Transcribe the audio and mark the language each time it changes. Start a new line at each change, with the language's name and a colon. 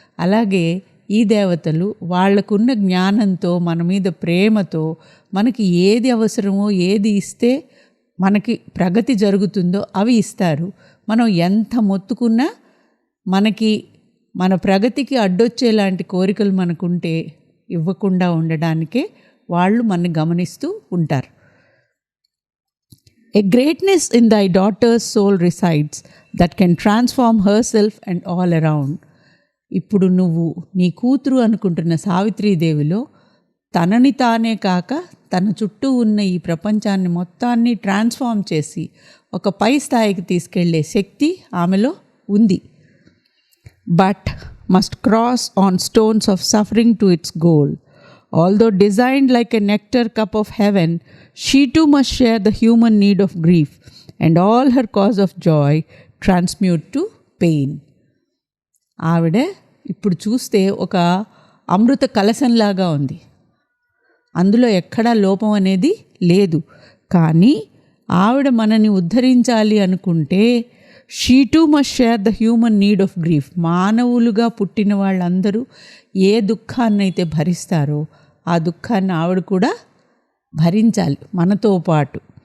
Telugu: అలాగే ఈ దేవతలు వాళ్లకున్న జ్ఞానంతో, మన మీద ప్రేమతో మనకి ఏది అవసరమో, ఏది ఇస్తే మనకి ప్రగతి జరుగుతుందో అవి ఇస్తారు. మనం ఎంత మొత్తుకున్నా మనకి మన ప్రగతికి అడ్డొచ్చేలాంటి కోరికలు మనకుంటే ఇవ్వకుండా ఉండడానికే వాళ్ళు మనని గమనిస్తూ ఉంటారు.
English: A greatness in thy daughter's soul resides that can transform herself and all around.
Telugu: ఇప్పుడు నువ్వు నీ కూతురు అనుకుంటున్న సావిత్రీదేవిలో తనని తానే కాక తన చుట్టూ ఉన్న ఈ ప్రపంచాన్ని మొత్తాన్ని ట్రాన్స్ఫార్మ్ చేసి ఒక పై స్థాయికి తీసుకెళ్లే శక్తి ఆమెలో ఉంది.
English: But must cross on stones of suffering to its goal. Although designed like a nectar cup of heaven, she too must share the human need of grief, and all her cause of joy transmute to pain.
Telugu: ఆవిడ ఇప్పుడు చూస్తే ఒక అమృత కలశంలాగా ఉంది, అందులో ఎక్కడా లోపం అనేది లేదు. కానీ ఆవిడ మనని ఉద్ధరించాలి అనుకుంటే
English: She too must share the human need of grief.
Telugu: మానవులుగా పుట్టిన వాళ్ళందరూ ఏ దుఃఖాన్నైతే భరిస్తారో ఆ దుఃఖాన్ని ఆవిడ కూడా భరించాలి మనతో పాటు.